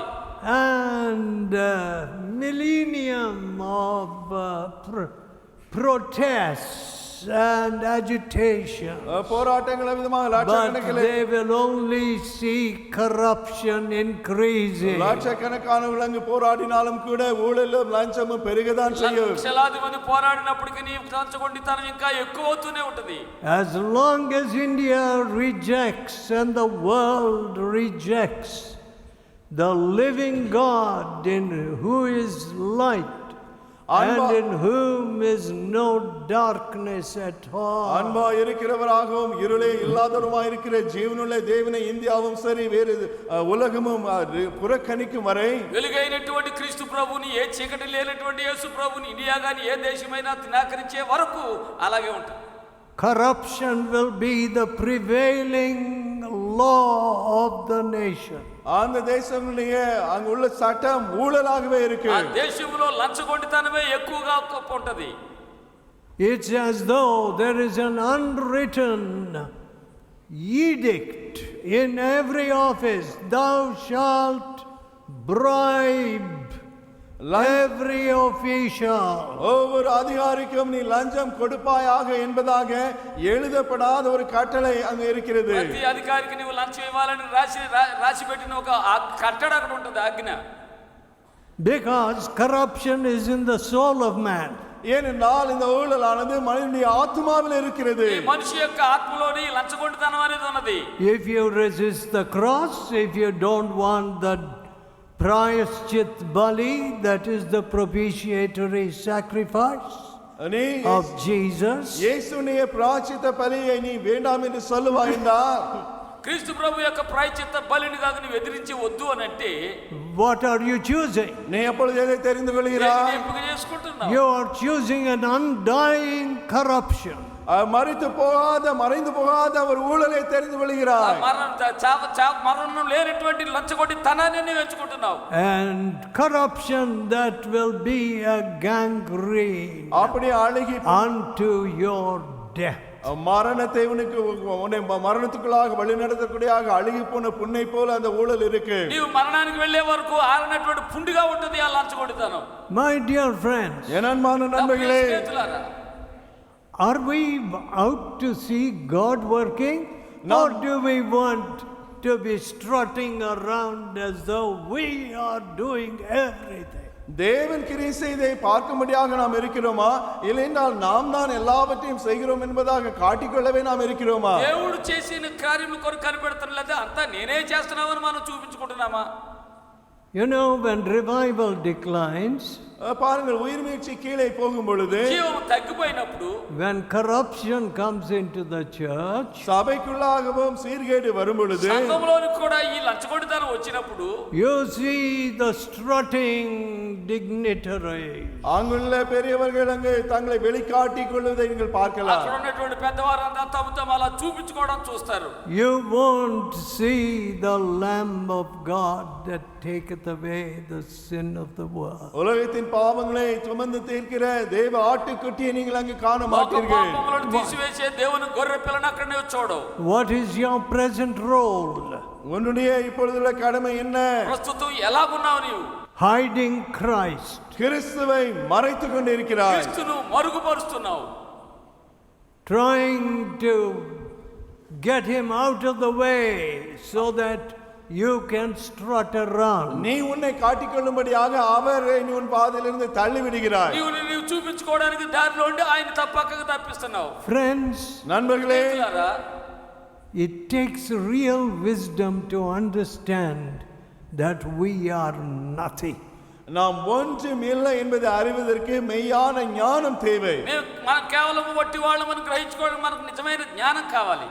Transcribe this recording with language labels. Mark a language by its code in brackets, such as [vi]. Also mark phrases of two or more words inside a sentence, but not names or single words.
[en] And millennium of protests and agitation. [ta] போராட்டங்கள் விதமாக [en] But [ta] லட்சக்கணக்கில் [en] they will only see corruption increasing. [ta] லட்சக்கணக்கானவர்கள் அங்கு போராடினாலும் கூட ஊழலும் லஞ்சமும் பெருகதான் செய்யும். [te] లక్షలాది మంది పోరాడినప్పటికీ నీ లంచగొండితనం ఇంకా ఎక్కువ అవుతూనే ఉంటది. [en] As long as India rejects and the world rejects the living God in who is light and in whom is no darkness at all. [ta] அன்பா இருக்கிறவராகவும் இருளே இல்லாதவருமாய் இருக்கிற ஜீவனுள்ள தேவனை இந்தியாவும் சரி வேறு உலகமும் புறக்கணிக்கும் வரை [te] వెలుగైనటువంటి క్రీస్తు ప్రభుని ఏ చీకటి లేనటువంటి యేసు ప్రభుని ఇండియా గాని ఏ దేశమైనా తిరస్కరించే వరకు అలాగే ఉంటుంది. [en] Corruption will be the prevailing law of the nation. [ta] அந்த தேசத்திலே அங்குள்ள சட்டம் ஊழலாகவே இருக்கு. [te] ఆ దేశంలో లంచగొండితనమే ఎక్కువగా ఉంటది. [en] It's as though there is an unwritten edict in every office. Thou shalt bribe every official. [ta] ஒவ்வொரு அதிகாரிக்கும் நீ லஞ்சம் கொடுப்பாயாக என்பதாக எழுதப்படாத ஒரு கட்டளை அங்க இருக்கிறது. [te] ప్రతి అధికారికి నీవు లంచం ఇవ్వాలని రాసి పెట్టిన ఒక కట్టడ అక్కడ ఉంటుంది ఆజ్ఞ. [en] Because corruption is in the soul of man. [ta] ஏனென்றால் இந்த ஊழலானது மனிதனுடைய ஆத்மாவில் இருக்கிறது. [te] ఈ మనిషి యొక్క ఆత్మలోని లంచగొండితనం అనేది ఉన్నది. [en] If you resist the cross, if you don't want the [hi] प्रायश्चित बलि, [en] that is the propitiatory sacrifice of Jesus. [ta] இயேசுவினுடைய பிராயச்சித்த பலியை நீ வேண்டாம் என்று சொல்லுவாய் என்றால் [te] క్రీస్తు ప్రభు యొక్క ప్రాయశ్చిత్త బలిని కాక నీవు ఎదిరించి వద్దు అని అంటే [en] what are you choosing? [ta] நீ எப்பொழுது எதை தெரிந்து கொள்கிறாய்? [te] ఎంపిక చేసుకుంటున్నావు. [en] You are choosing an undying corruption. [ta] மறைந்து போகாத ஒரு ஊழலை தெரிந்து கொள்கிறாய். [te] మరణం లేనటువంటి లంచగొండితనాన్ని నీవు ఎంచుకుంటున్నావు. [en] And corruption that will be a gangrene [ta] அப்படி அழுகி [en] unto your death. [ta] மரணத்தை உன்னை மரணத்துக்குள்ளாக வழிநடத்தக்கூடிய அழுகி போன புண்ணை போல அந்த ஊழல் இருக்கு. [te] నీవు మరణానికి వెళ్ళే వరకు ఆరనటువంటి పుండిగా ఉంటుంది ఆ లంచగొండితనం. [en] My dear friends, [ta] என் அன்பான நண்பர்களே, [en] are we out to see God working? Or do we want to be strutting around as though we are doing everything? [ta] தேவன் கிரியை செய்தை பார்க்கும்படியாக நாம் இருக்கிறோமா, இல்லையென்றால் நாம் தான் எல்லாவற்றையும் செய்கிறோம் என்பதாக காட்டிக்கொள்ளவே நாம் இருக்கிறோமா? [te] దేవుడు చేసిన కార్యముల కొరకు కనిపెడుతున్నది అంతా నేనే చేస్తున్నామని మనం చూపించుకుంటున్నామా? [en] You know, when revival declines, [ta] பாருங்கள், உயிர்மீழ்ச்சி கீழே போகும் பொழுது, [te] జీవం తగ్గిపోయినప్పుడు, [en] when corruption comes into the church, [ta] சபைக்குள்ளாகவும் சீர்கேடு வரும் பொழுது, [te] సంఘంలోనికి కూడా ఈ లంచగొండితనం వచ్చినప్పుడు, [en] you see the strutting dignitary. [ta] அங்குள்ள பெரியவர்கள் அங்கே தங்களை வெளிக்காட்டிக் கொள்வதை நீங்கள் பார்க்கலாம். [te] అక్కడ ఉన్నటువంటి పెద్దవారంతా తమ తమ అలా చూపించుకోవడం చూస్తారు. [en] You won't see the Lamb of God that taketh away the sin of the world. [ta] உலகத்தின் பாவங்களை சுமந்து தீர்க்கிற தேவ ஆட்டுக்குட்டியை நீங்கள் அங்கு காண மாட்டீர்கள். [te] పాపములను తీసివేసే దేవుని గొర్రె పిల్లను అక్కడ నీవు చూడవు. [en] What is your present role? [ta] உன்னுடைய இப்பொழுதுள்ள கடமை என்ன? [te] ప్రస్తుతం ఎలాగున్నావు నీవు? [en] Hiding Christ. [ta] கிறிஸ்துவை மறைத்துக் கொண்டு இருக்கிறாய். [te] క్రీస్తును మరుగుపరుస్తున్నావు. [en] Trying to get him out of the way so that you can strut around. [ta] நீ உன்னை காட்டிக்கொள்ளும்படியாக அவரை நீ உன் பாதையிலிருந்து தள்ளி விடுகிறாய். [te] నీవు చూపించుకోవడానికి దారిలో ఉండి ఆయన తప్పకగా తప్పిస్తున్నావు. [en] Friends, [ta] நண்பர்களே, [en] it takes real wisdom to understand that we are nothing. [ta] நாம் ஒன்றும் இல்லை என்பதை அறிவதற்கு மெய்யான ஞானம் தேவை. [te] మనం కేవలం వట్టి వాళ్ళమని గ్రహించుకోవడానికి మనకు నిజమైన జ్ఞానం కావాలి.